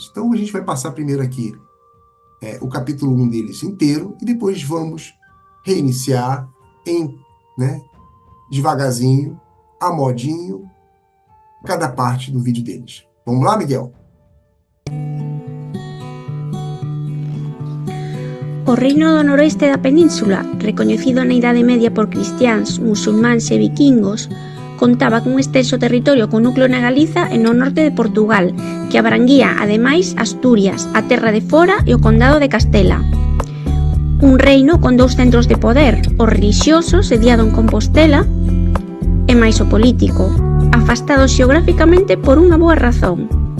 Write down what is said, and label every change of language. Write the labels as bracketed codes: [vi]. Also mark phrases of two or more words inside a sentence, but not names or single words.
[pt] Então, a gente vai passar primeiro aqui o capítulo 1 deles inteiro e depois vamos reiniciar devagarzinho, a modinho, cada parte do vídeo deles. Vamos lá, Miguel? [gl] O reino do noroeste da península, recoñecido na Idade Media por cristiáns, musulmáns e vikingos, contaba cun extenso territorio con núcleo na Galiza e no norte de Portugal, que abranguía, ademais, Asturias, a Terra de Fora e o Condado de Castela. Un reino con dous centros de poder, o relixioso, sediado en Compostela, e máis o político, afastado xeográficamente por unha boa razón.